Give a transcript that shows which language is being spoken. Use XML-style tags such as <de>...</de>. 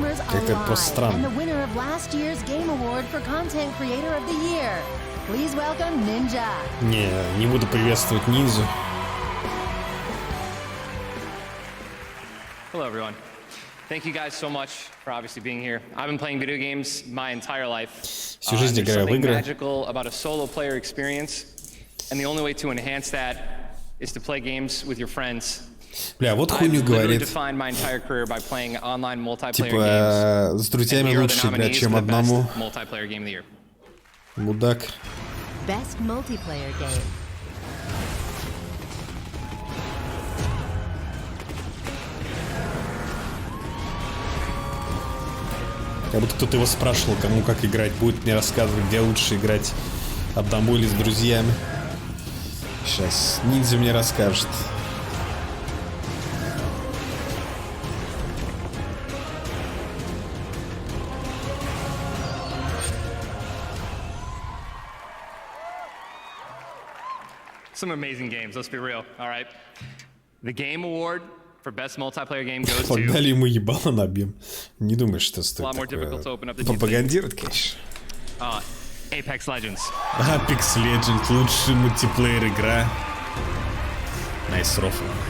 <ru>Как-то это просто странно. Не буду приветствовать Ниндзю.</ru> <en>Hello, everyone. Thank you guys so much for obviously being here. I've been playing video games my entire life.</en> <ru>Всю жизнь играю в игры.</ru> <en>There's something magical about a solo player experience, and the only way to enhance that is to play games with your friends.</en> <ru>Бля, вот хуйню говорит. Типа, с друзьями лучше играть, чем одному. Мудак.</ru> <en>Best multiplayer game.</en> <ru>Как будто кто-то его спрашивал, кому как играть. Будет мне рассказывать, где лучше играть, одному или с друзьями. Сейчас Ниндзя мне расскажет.</ru> <en>Some amazing games, let's be real, all right? The Game Award for Best Multiplayer Game goes to...</en> <ru>Погнали ему ебало набьем. Не думаешь, что стоит такое пропагандировать, конечно.</ru> <en>Apex Legends.</en> <ru>Apex Legends, лучший мультиплеер игра. Nice рофл.</ru>